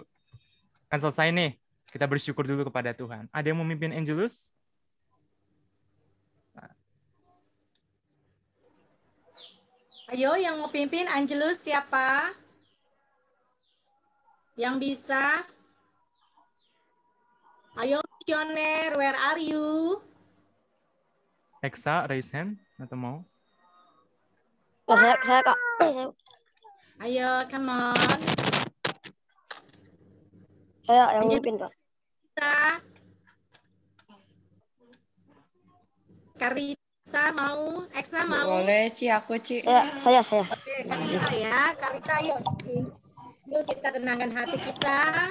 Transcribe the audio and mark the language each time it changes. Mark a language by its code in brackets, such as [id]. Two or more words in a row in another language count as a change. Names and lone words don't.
[id] Kan selesai nih, kita bersyukur dulu kepada Tuhan. Ada yang memimpin Angelus? Ayo, yang mau pimpin Angelus siapa? Yang bisa? Ayo, [en] missioner, where are you? [id] Eksa, [en] raise hand [id] atau mau? Saya Kak. Ayo, [en] come on. [id] Saya yang memimpin, Kak. Karita mau? Eksa mau? Boleh, Ci, aku, Ci. Ya, saya. Oke, Karita ya. Karita, yuk. Yuk kita tenangkan hati kita.